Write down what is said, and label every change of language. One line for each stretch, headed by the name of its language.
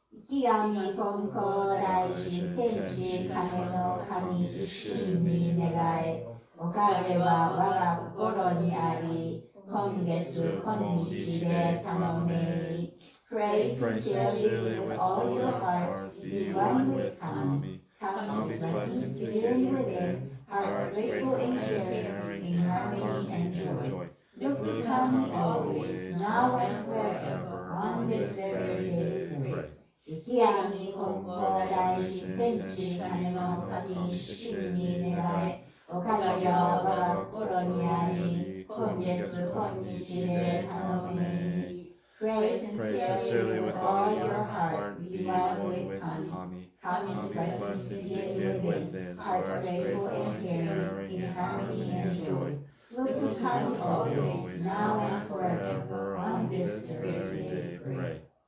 Japanese: 極み金光大神天地金の神一心に願え、おかげは我が心にあり、今月今日で頼め。
English: Pray sincerely with all your heart, be one with Kami. Kami's blessings begin within, hearts grateful and caring, in harmony and joy. Look to Kami always, now and forever, on this very day pray.
Japanese: 雪やみ金光大神天地金の神一心に願え、おかげは我が心にあり、今月今日で頼め。
English: Pray sincerely with all your heart, be one with Kami. Kami's blessings begin within, hearts grateful and caring, in harmony and joy. Look to Kami always, now and forever, on this very day pray.